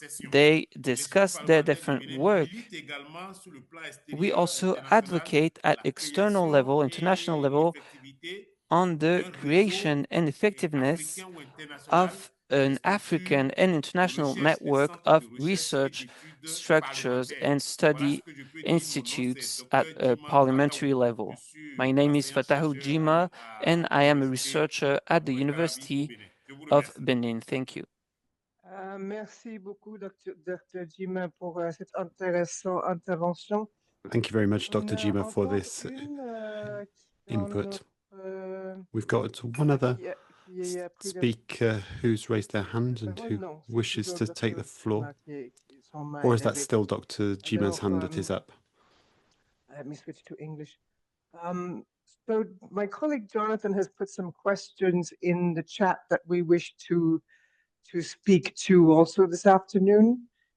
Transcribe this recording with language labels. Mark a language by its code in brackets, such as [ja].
[en] They discuss their different work. We also advocate at external level, international level, on the creation and effectiveness of an African and international network of research structures and study institutes at a parliamentary level. My name is Fatahu Jima, and I am a researcher at the University of Benin. Thank you. [fr] Merci beaucoup, Dr. Jima, pour cette intéressante intervention. [en] Thank you very much, Dr. Jima, for this input. We've got one other speaker who's raised their hand and who wishes to take the floor. Or is that still Dr. Jima's hand that is up? Let me switch to English. So my colleague Jonathan has put some questions in the chat that we wish to speak to also this afternoon.